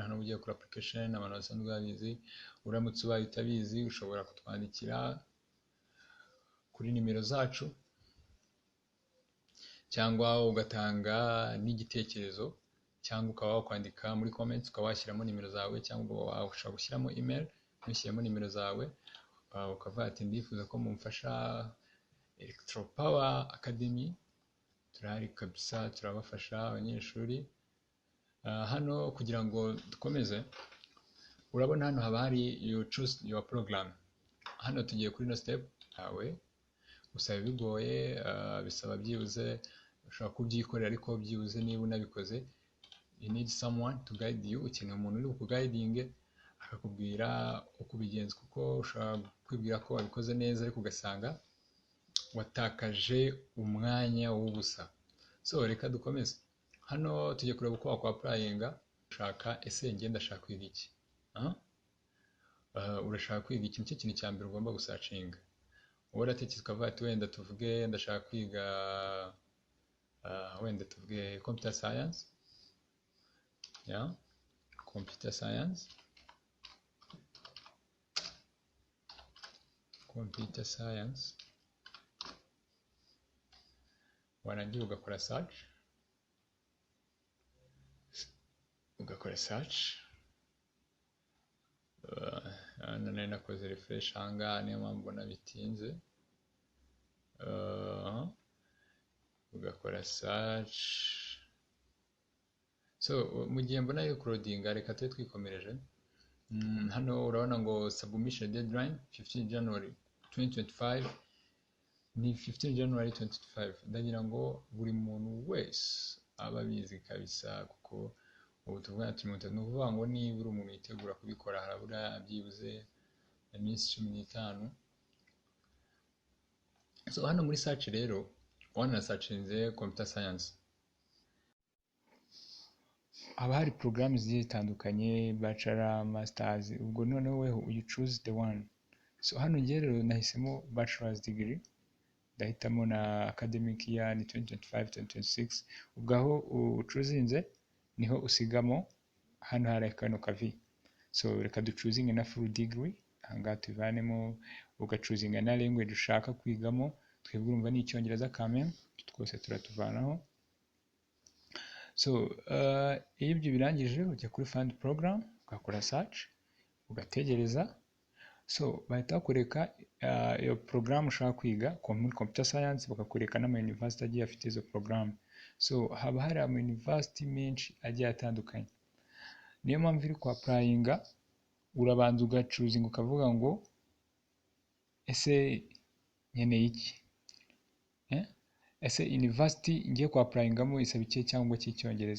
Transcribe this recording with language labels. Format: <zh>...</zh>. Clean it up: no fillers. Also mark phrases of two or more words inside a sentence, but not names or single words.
<rw>Hano ugiye kuri application, abantu basanzwe babizi. Uramutse ubaye utabizi ushobora kutwandikira kuri nimero zacu, cyangwa ugatanga n'igitekerezo, cyangwa ukaba wakwandika muri comments ukaba washyiramo nimero zawe, cyangwa ushobora gushyiramo email ntushyiremo nimero zawe, ukavuga ati ndifuza ko mumfasha Electropower Academy. Turahari kabisa, turabafasha abanyeshuri. Hano kugira ngo dukomeze, urabona hano haba hari</rw> <en>you choose your program.</en> <rw>Hano tugiye kuri no step yawe, usaba bigoye, bisaba byibuze ushobora kubyikorera, ariko byibuze niba unabikoze</rw> <en>you need someone to guide you.</en> <rw>Ukeneye umuntu uri kuguiding akakubwira uko ubigenza, kuko ushobora kwibwira ko wabikoze neza ariko ugasanga watakaje umwanya w'ubusa. So reka dukomeze. Hano tugiye kureba uko wakwa applyinga. Ushaka ese ngenda ndashaka kwiga iki? Urashaka kwiga iki? Nicyo kintu cya mbere ugomba gusacinga. Wowe uratekereza ukavuga ati wenda tuvuge ndashaka kwiga wenda tuvuge</rw> <en>computer science, computer science.</en> <rw>Warangira ugakora search, nari nakoze refresh ahangaha niyo mpamvu mbona bitinze. Ugakora search. So mu gihe mbona yo codinga, reka tube twikomereje. Hano urabona ngo</rw> <en>submission deadline</en> <rw>15 January 2025 ni 15 January 2025. Ndagira ngo buri muntu wese aba abizi kabisa, kuko ubu tuvuga ati ni ukuvuga ngo niba umuntu yitegura kubikora harabura byibuze iminsi 15. So hano muri search rero wanasachinze</rw> <en>computer science,</en> <rw>haba hari porogaramu zigiye zitandukanye,</rw> <en>bachelor, masters,</en> <rw>ubwo noneho weho</rw> <en>you choose the one.</en> <rw>So hano njye rero nahisemo</rw> <en>bachelor's degree,</en> <rw>ndahitamo na</rw> <en>academic year</en> <rw>ni 2025-2026. ubwo aho ucuzinze niho usigamo hano hari kano kavi. So reka ducuzinge na</rw> <en>full degree,</en> <rw>ahangaha tuvanemo, ugacuzinga na language ushaka kwigamo. Twebwe urumva ni icyongereza kame, twose turatuvanaho. So iyo ibyo birangije ujya kuri</rw> <en>find program,</en> <rw>ugakora search, ugategereza. So bahita bakwereka iyo program ushaka kwiga muri</rw> <en>computer science,</en> <rw>bakakwereka n'ama university agiye afite izo program. So haba hari ama university menshi agiye atandukanye, niyo mpamvu iri kwa applyinga urabanza ugacuzinga ukavuga ngo ese nkeneye iki, ese university ngiye kwa applyingamo isaba iki cyangwa cy'icyongereza.</rw>